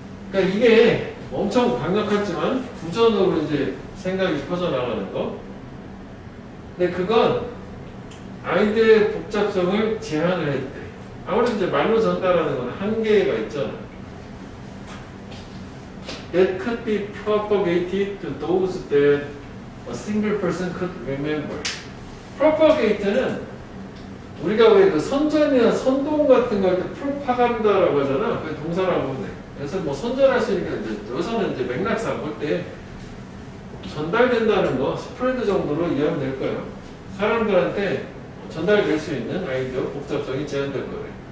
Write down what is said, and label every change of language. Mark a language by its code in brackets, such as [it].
[ko] 그러니까 이게 엄청 강력하지만 구전으로 이제 생각이 퍼져나가는 거. 근데 그건 아이디어의 복잡성을 제한을 했대. 아무래도 이제 말로 전달하는 건 한계가 있잖아. [en] That could be propagated to those that a single person could remember. [ko] propagate는 우리가 왜 그 선전이나 선동 같은 거 할 때 프로파간다라고 하잖아. 그 동사라고 하는데. 그래서 뭐 선전할 수 있는 게 이제 여기서는 이제 맥락상 볼 때 전달된다는 거 스프레드 정도로 이해하면 될 거예요. 사람들한테 전달될 수 있는 아이디어 복잡성이 제한될 거예요.